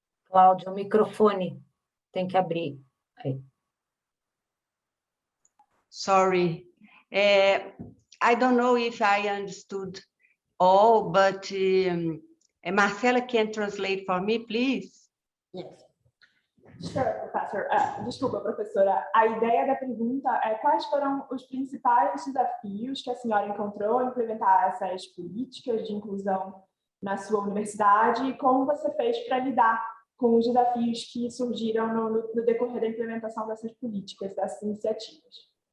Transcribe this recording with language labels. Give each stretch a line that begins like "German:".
Portuguese: Cláudia, o microfone tem que abrir. Aí.
English: Sorry. I don't know if I understood all, but Marcela can translate for me, please? Yes. Sure, Professor.
Portuguese: Desculpa, professora. A ideia da pergunta é quais foram os principais desafios que a senhora encontrou ao implementar essas políticas de inclusão na sua universidade e como você fez para lidar com os desafios que surgiram no decorrer da implementação dessas políticas, dessas iniciativas.